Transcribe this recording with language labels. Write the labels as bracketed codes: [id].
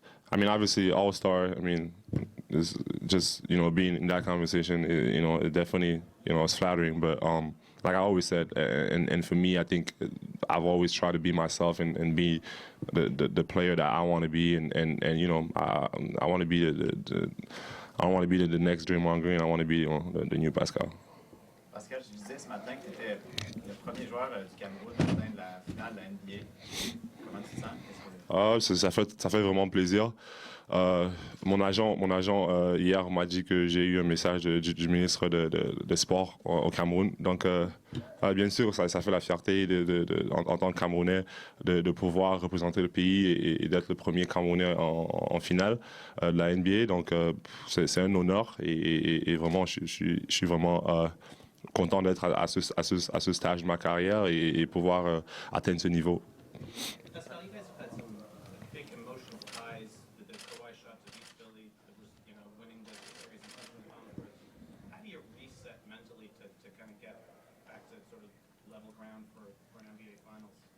[en] I mean, obviously, All-Star. I mean, it's just, you know, being in that conversation, you know, it definitely, you know, it's flattering. But like I always said, and for me, I think I've always tried to be myself and be the player that I want to be, and you know, I want to be I want to be the next Draymond Green. I want to be, you know, the new Pascal. [fr] Pascal, je disais ce matin que tu étais le premier joueur du Cameroun à atteindre la finale de la NBA. Comment tu te sens? Ça fait vraiment plaisir. Mon agent hier m'a dit que j'ai eu un message du ministre de Sport au Cameroun. Donc, bien sûr, ça fait la fierté en tant que Camerounais de pouvoir représenter le pays et d'être le premier Camerounais en finale de la NBA. Donc, c'est un honneur et vraiment, je suis vraiment content d'être à ce stage de ma carrière et pouvoir atteindre ce niveau. [en] Pascal, you guys have had some big emotional ties with the Kawhi shots of East Philly, you know, winning the series in Cleveland. How do you reset mentally to kind of get back to sort of level ground for an NBA Finals?